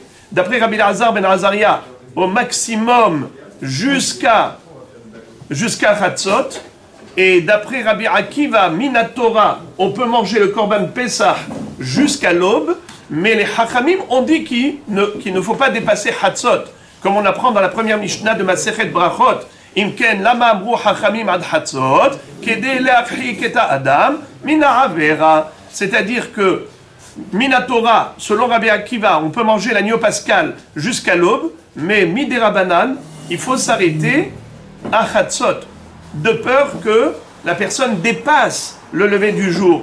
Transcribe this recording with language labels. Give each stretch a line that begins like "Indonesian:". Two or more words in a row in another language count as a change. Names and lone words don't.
French: D'après Rabbi Elazar ben Azaria, au maximum jusqu'à Chatzot. Et d'après Rabbi Akiva, Minatora, on peut manger le
Hebrew: קרבן פסח
French: jusqu'à l'aube. Mais les Hachamim ont dit qu'il ne faut pas dépasser Chatzot. Comme on apprend dans la première Mishnah de Masechet Brachot.
Hebrew: אם כן למה אמרו חכמים עד חצות כדי להרחיק את אדם מן העבירה. C'est-à-dire que Minatora, selon Rabbi Akiva, on peut manger l'agneau pascal jusqu'à l'aube, mais midérabanan, il faut s'arrêter à chatzot, de peur que la personne dépasse le lever du jour.